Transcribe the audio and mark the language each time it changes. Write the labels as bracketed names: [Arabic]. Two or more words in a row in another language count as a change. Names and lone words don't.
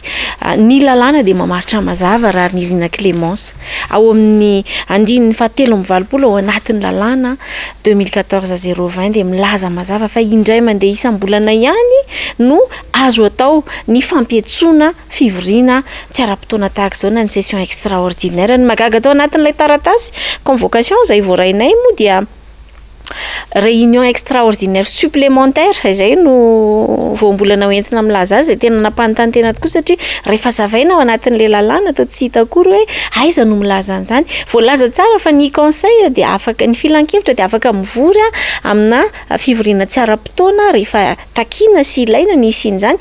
[Malagasy] Ny lalàna dia mamaritra mazava Rarinirina Clémence ao amin'ny 7/20 ao anatin'ny lalàna 2014-020 dia milaza mazava fa indray mandeha isam-bolana ihany no azo atao ny fampiatsoana fivoriana tsy ara-potoana tahaka izao na ny [French] session extraordinaire. [Malagasy] Ny magaga atao anatin'ilay taratasy convocation izay voarainay moa dia [French] réunion extraordinaire supplémentaire [Malagasy] izay no voambolana hoentina milaza azy tena nampanontany tena tokoa satria rehefa zavaina ao anatin'ilay lalàna atao tsy hita akory hoe aiza no milaza an'izany. Voalaza tsara fa ny conseil dia afaka ny filan-kevitra dia afaka mivory amina fivoriana tsy ara-potoana rehefa takiana sy ilaina ny isian'izany.